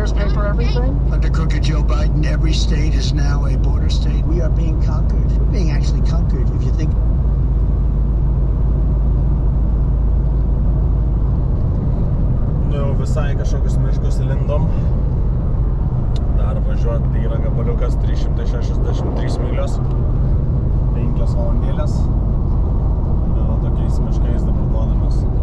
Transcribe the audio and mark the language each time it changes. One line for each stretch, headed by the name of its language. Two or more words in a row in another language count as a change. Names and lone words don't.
English: for everything? Under crooked Joe Biden, every state is now a border state. We are being conquered. We're being actually conquered, if you think.
Lithuanian: Nu jau visai kažkokius miškus lindom. Dar važiuot, tai yra gabaliukas 363 mylios, 5 valandėlės. Vėl tokiais miškais dabar duodamas.